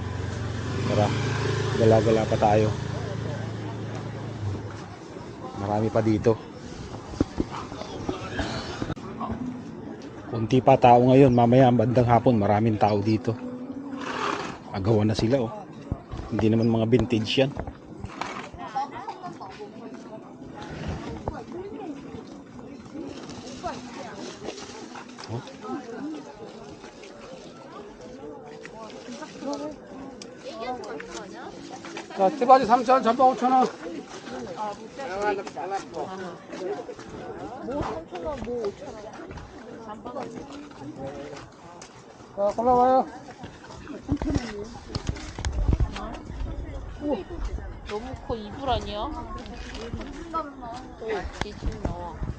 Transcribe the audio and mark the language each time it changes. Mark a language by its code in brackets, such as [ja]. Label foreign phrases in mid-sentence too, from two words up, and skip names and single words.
[tl] Tara, gala-gala pa tayo. Marami pa dito. Kunti pa tao ngayon, mamaya bandang hapon maraming tao dito. Agawan na sila oh. Hindi naman mga vintage yan. Oh. [ko] 자, 티바지 3,000원, 전방 5,000원. 자, 골라와요. 너무 커 이불 아니야? 기침 나와.